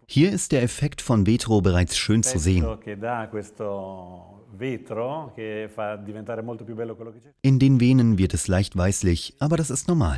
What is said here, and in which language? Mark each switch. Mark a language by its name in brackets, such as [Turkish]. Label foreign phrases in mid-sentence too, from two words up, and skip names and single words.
[German] Hier ist der Effekt von Vetro bereits schön zu sehen. [Italian] pezzo che dà questo vetro che fa diventare molto più bello quello che c'è. [German] In den Venen wird es leicht weißlich, aber das ist normal.